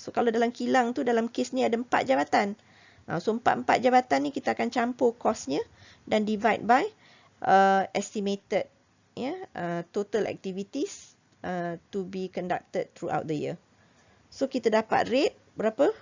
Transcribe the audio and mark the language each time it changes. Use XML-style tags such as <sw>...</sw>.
<ms>So kalau dalam kilang tu, dalam kes ni ada 4 jabatan. So 4 jabatan ni kita akan campur kosnya dan</ms> <en>divide by estimated total activities to be conducted throughout the year.</en> <ms>So kita dapat rate berapa?</ms>